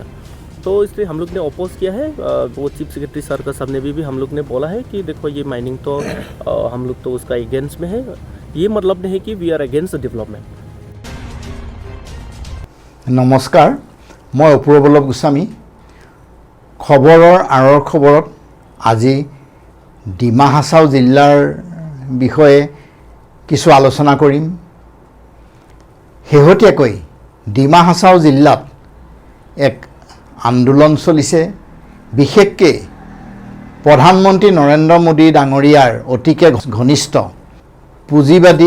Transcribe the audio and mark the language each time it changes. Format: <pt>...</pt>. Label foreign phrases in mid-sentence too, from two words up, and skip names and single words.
<hi>तो इसलिए हम लोग ने अपोज किया है। वो</hi> <en>chief secretary</en> <hi>सर का सामने भी हम लोग ने बोला है कि देखो ये माइनिंग तो हम लोग तो उसका अगेंस्ट में है। ये मतलब नहीं है कि</hi> <en>we are against development.</en> <hi>नमस्कार, मैं अपूर्व बल्लभ गोस्वामी।</hi> <as>खबৰৰ আঁৰৰ খবৰত আজি ডিমা হাছাও জিলাৰ বিষয়ে কিছু আলোচনা কৰিম। শেহতীয়াকৈ ডিমা হাছাও জিলাত এক আন্দোলন চলিছে। বিশেষকৈ প্ৰধানমন্ত্ৰী নৰেন্দ্ৰ মোদী ডাঙৰীয়াৰ অতিকে ঘনিষ্ঠ পুঁজিবাদী</as>